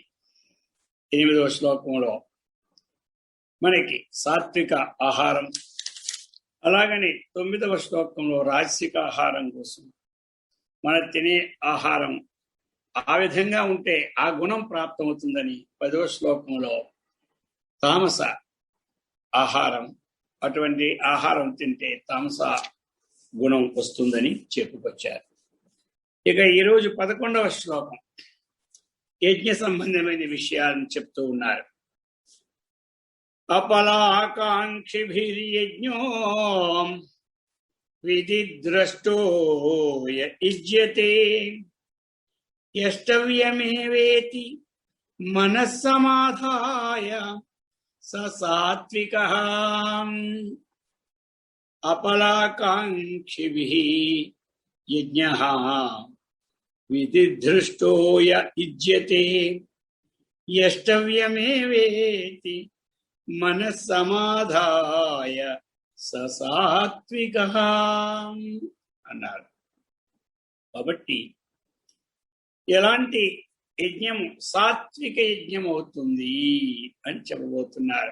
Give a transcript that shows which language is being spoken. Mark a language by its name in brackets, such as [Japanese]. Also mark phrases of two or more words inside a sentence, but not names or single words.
[Telugu] 8వ శ్లోకంలో మనకి సాత్విక ఆహారం, అలాగని 9వ శ్లోకంలో రాజసిక ఆహారం కోసం మన తినే ఆహారం ఆ విధంగా ఉంటే ఆ గుణం ప్రాప్తమవుతుందని 10వ శ్లోకంలో తామస ఆహారం, అటువంటి ఆహారం తింటే తామస గుణం వస్తుందని చెప్పుకొచ్చారు. ఇక ఈరోజు 11వ శ్లోకం యజ్ఞ సంబంధమైన విషయాలను చెప్తూ ఉన్నారు. [Sanskrit] अपलाकांक्षिभिर्यज्ञो विधिद्रष्टो य युज्यते यष्टव्यमेवेति मनः समाधाय स सात्विकः। अपलाकांक्षिभिः यज्ञः विधिदृष्टो य युज्यते यष्टव्यमेवेति मनस्समाधाय सात्विकः అన్నారు. [Telugu] కాబట్టి ఎలాంటి యజ్ఞము సాత్విక యజ్ఞం అవుతుంది అని చెప్పబోతున్నారు.